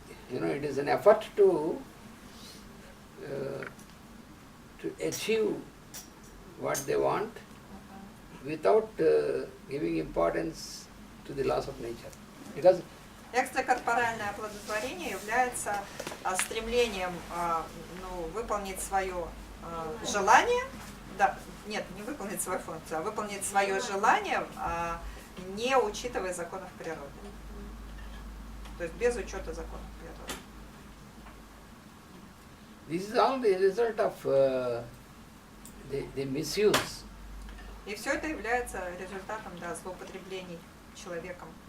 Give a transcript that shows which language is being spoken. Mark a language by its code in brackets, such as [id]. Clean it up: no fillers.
[en] it is an effort to achieve what they want without giving importance to the laws of nature. Because [ru] Экстракорпоральное оплодотворение является стремлением выполнить свое желание, да, нет, не выполнить свою функцию, а выполнить свое желание, не учитывая законов природы. То есть без учета законов природы. [en] this is all the result of the misuse. [ru] И все это является результатом злоупотреблений человеком.